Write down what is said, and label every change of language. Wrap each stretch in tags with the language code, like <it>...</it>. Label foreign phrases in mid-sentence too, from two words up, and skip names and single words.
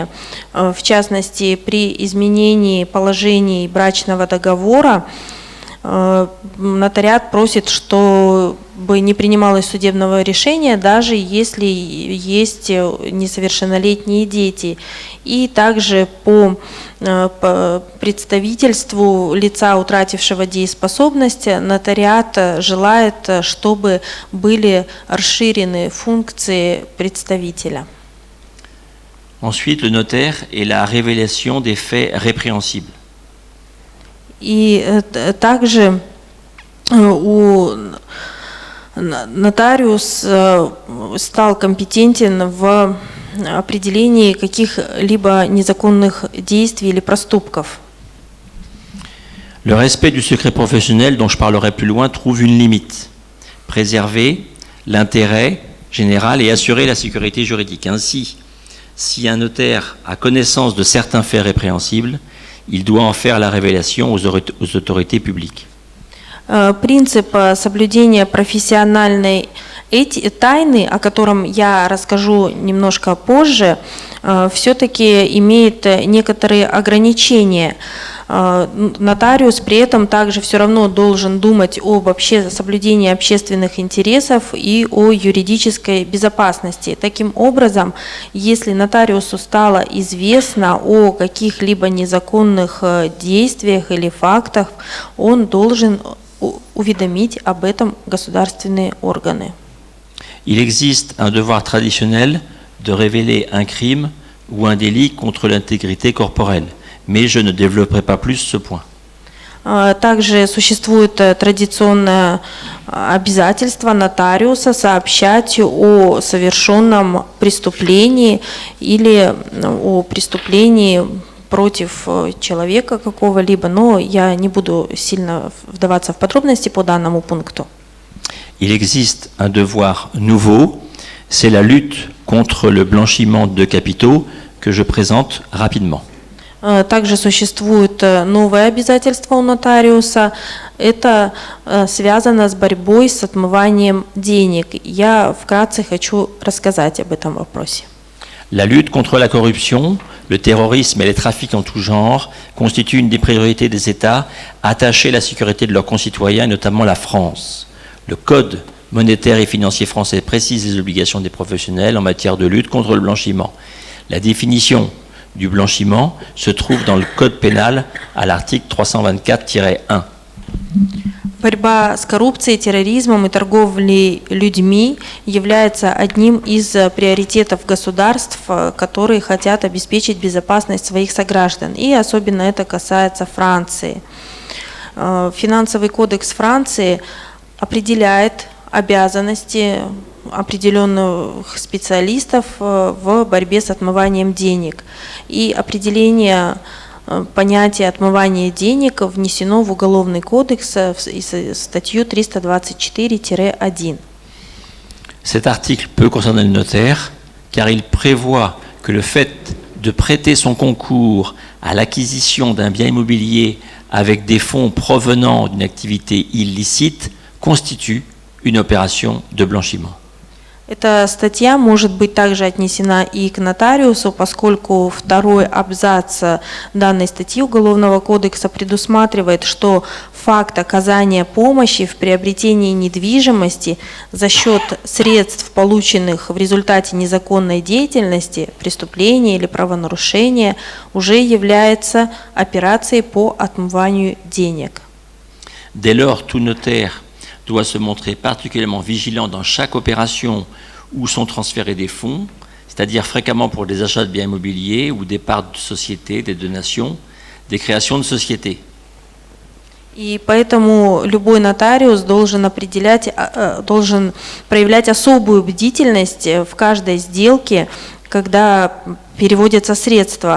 <ru>В частности, при изменении положений брачного договора нотариат просит, чтобы не принималось судебного решения, даже если есть несовершеннолетние дети. И также по представительству лица, утратившего дееспособность, нотариат желает, чтобы были расширены функции представителя.</ru> <fr>Ensuite, le notaire est la révélation des faits répréhensibles.</fr> <ru>И также нотариус стал компетентен в определении каких-либо незаконных действий или проступков.</ru> <fr>Le respect du secret professionnel, dont je parlerai plus loin, trouve une limite. Préserver l'intérêt général et assurer la sécurité juridique. Ainsi, si un notaire a connaissance de certains faits répréhensibles, il doit en faire la révélation aux autorités publiques.</fr> <ru>Принцип соблюдения профессиональной тайны, о котором я расскажу немножко позже, все-таки имеет некоторые ограничения. Нотариус при этом также все равно должен думать об соблюдении общественных интересов и о юридической безопасности. Таким образом, если нотариусу стало известно о каких-либо незаконных действиях или фактах, он должен уведомить об этом государственные органы.</ru> <fr>Il existe un devoir traditionnel de révéler un crime ou un délit contre l'intégrité corporelle, mais je ne développerai pas plus ce point.</fr> <ru>Также существует традиционное обязательство нотариуса сообщать о совершенном преступлении или о преступлении против человека какого-либо, но я не буду сильно вдаваться в подробности по данному пункту.</ru> <fr>Il existe un devoir nouveau, c'est la lutte contre le blanchiment de capitaux que je présente rapidement.</fr> <ru>Также существует новое обязательство у нотариуса, это связано с борьбой с отмыванием денег. Я вкратце хочу рассказать об этом вопросе.</ru> <fr>La lutte contre la corruption, le terrorisme et les trafics en tout genre constituent une des priorités des États attachés à la sécurité de leurs concitoyens, et notamment la France. Le Code monétaire et financier français précise les obligations des professionnels en matière de lutte contre le blanchiment. La définition du blanchiment se trouve dans le Code pénal à l'article 324-1.</fr> <ru>Борьба с коррупцией, терроризмом и торговлей людьми является одним из приоритетов государств, которые хотят обеспечить безопасность своих сограждан. И особенно это касается Франции. Финансовый кодекс Франции определяет обязанности определенных специалистов в борьбе с отмыванием денег. И определение понятие отмывания денег внесено в Уголовный кодекс в статью 324-1.</ru> <fr>Cet article peut concerner le notaire car il prévoit que le fait de prêter son concours à l'acquisition d'un bien immobilier avec des fonds provenant d'une activité illicite constitue une opération de blanchiment.</fr> <ru>Эта статья может быть также отнесена и к нотариусу, поскольку второй абзац данной статьи Уголовного кодекса предусматривает, что факт оказания помощи в приобретении недвижимости за счет средств, полученных в результате незаконной деятельности, преступления или правонарушения, уже является операцией по отмыванию денег.</ru> <fr>Dès lors, tout notaire doit se montrer particulièrement vigilant dans chaque opération où sont transférés des fonds, c'est-à-dire fréquemment pour des achats de biens immobiliers ou des parts de sociétés, des donations, des créations de sociétés.</fr> <ru>И поэтому любой нотариус должен проявлять особую бдительность в каждой сделке, когда переводятся средства.</ru>